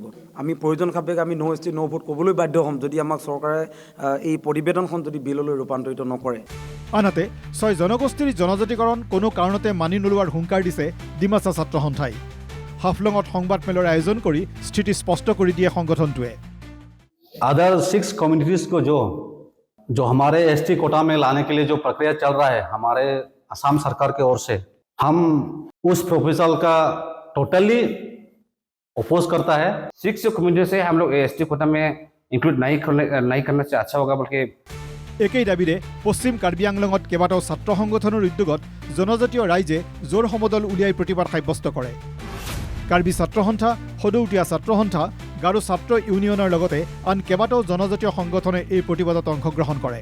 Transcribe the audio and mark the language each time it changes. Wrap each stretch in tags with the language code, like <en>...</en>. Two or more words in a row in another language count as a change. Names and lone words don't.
<as>আমি প্ৰয়োজন সাপেক্ষে আমি</as> <en>no ST no vote</en> <as>ক'বলৈ বাধ্য হ'ম যদি আমাক চৰকাৰে এই প্ৰতিবেদনখন যদি বিললৈ ৰূপান্তৰিত নকৰে। আনহাতে ছয় জনগোষ্ঠীৰ জনজাতিকৰণ কোনো কাৰণতে মানি নোলোৱাৰ হুংকাৰ দিছে ডিমাচা ছাত্ৰ সন্থাই। হাফলঙত সংবাদমেলৰ আয়োজন কৰি স্থিতি স্পষ্ট কৰি দিয়ে সংগঠনটোৱে।</as> <en>other 6 communities</en> <hi>को जो हमारे</hi> <en>ST quota</en> <hi>में लाने के लिए जो प्रक्रिया चल रहा है हमारे असम सरकार की ओर से, हम उस प्रोपोजल का</hi> <en>totally oppose</en> <hi>करता है। 6 कम्युनिटी से हम लोग</hi> <en>ST quota</en> <hi>में इंक्लूड नहीं करने से अच्छा होगा बल्कि</hi> <as>একেই দাবীৰে পশ্চিম কাৰ্বি আংলঙত কেইবাটাও ছাত্ৰ সংগঠনৰ উদ্যোগত জনজাতীয় ৰাইজে জোৰ সমদল উলিয়াই প্ৰতিবাদ সাব্যস্ত কৰে। কাৰ্বি ছাত্ৰ সন্থা, সদৌতীয়া ছাত্ৰ সন্থা, গাৰো ছাত্ৰ ইউনিয়নৰ লগতে আন কেইবাটাও জনজাতীয় সংগঠনে এই প্ৰতিবাদত অংশগ্ৰহণ কৰে।</as>